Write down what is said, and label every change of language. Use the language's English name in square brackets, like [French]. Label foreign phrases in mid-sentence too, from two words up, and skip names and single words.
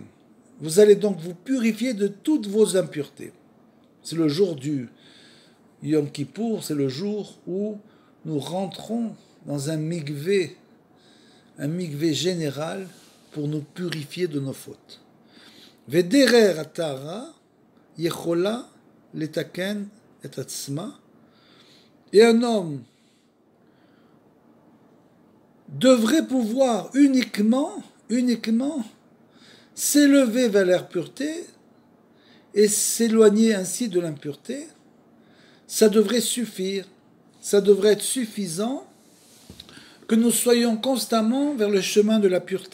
[French] Vous allez donc vous purifier de toutes vos impuretés. C'est le jour du Yom Kippour, c'est le jour où nous rentrons dans un mikvé général pour nous purifier de nos fautes. [Hebrew] ודרך הטהרה יכולה לתקן את עצמה. [French] Et un homme devrait pouvoir uniquement s'élever vers la pureté et s'éloigner ainsi de l'impureté. Ça devrait suffire, ça devrait être suffisant que nous soyons constamment vers le chemin de la pureté.